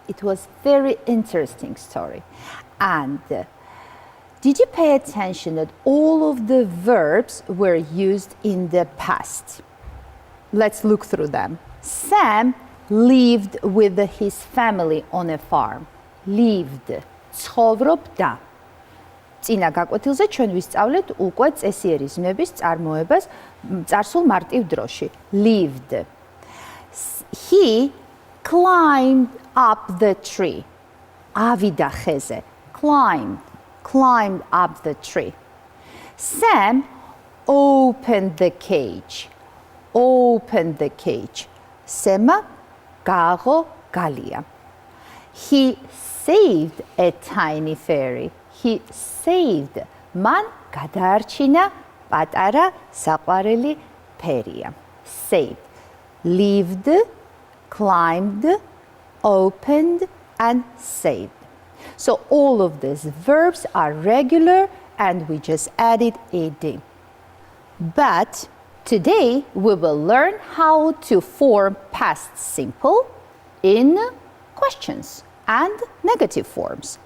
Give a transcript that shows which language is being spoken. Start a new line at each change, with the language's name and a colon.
English: It was very interesting story. And did you pay attention that all of the verbs were used in the past? Let's look through them. Sam lived with his family on a farm. Lived. ცხოვრობდა.
Georgian: წინა გაკვეთილზე ჩვენ ვისწავლეთ უკვე წესიერი ზმნების წარმოებას წარსულ მარტივ დროში.
English: Lived. He climbed up the tree.
Georgian: ავიდა ხეზე.
English: Climbed up the tree. Sam opened the cage. Opened the cage. Sema
Georgian: გააღო გალია.
English: He saved a tiny fairy. He saved.
Georgian: Man გადაარჩინა პატარა საყვარელი ფერია.
English: Saved. Lived, climbed, opened, and saved. So all of these verbs are regular and we just added ed. But today we will learn how to form past simple in questions and negative forms.